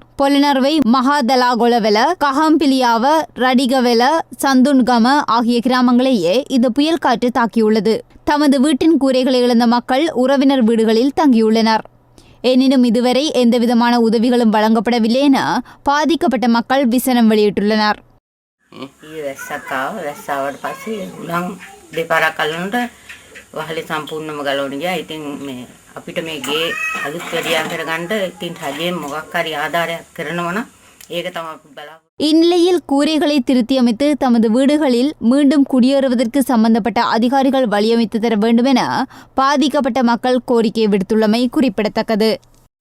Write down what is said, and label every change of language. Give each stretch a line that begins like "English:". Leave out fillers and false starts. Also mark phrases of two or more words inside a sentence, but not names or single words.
Tamil: பொலனறுவை, மகாதலாகொலவெல, கஹம்பிலியாவ, ரடிகவெல, சந்துன்கம ஆகிய கிராமங்களையே இந்த புயல் காற்று தாக்கியுள்ளது. தமது வீட்டின் கூரைகளை இழந்த மக்கள் உறவினர் வீடுகளில் தங்கியுள்ளனர். எனினும் இதுவரை எந்தவிதமான உதவிகளும் வழங்கப்படவில்லை என பாதிக்கப்பட்ட மக்கள் விசனம் வெளியிட்டுள்ளனர்.
Sinhala: වහලේ සම්පූර්ණම ගලවන්න ගියා. ඉතින් මේ අපිට මේ ගේ අලුත් වැඩියා කරගන්න ඉතින් රජයෙන් මොකක් හරි ආධාරයක් කරනවා නම් ඒක තමයි අපි බලාපොරොත්තු.
Tamil: இந்நிலையில் கூரைகளை திருத்தியமைத்து தமது வீடுகளில் மீண்டும் குடியேறுவதற்கு சம்பந்தப்பட்ட அதிகாரிகள் வழியமைத்து தர வேண்டும் என பாதிக்கப்பட்ட மக்கள் கோரிக்கை விடுத்துள்ளமை குறிப்பிடத்தக்கது.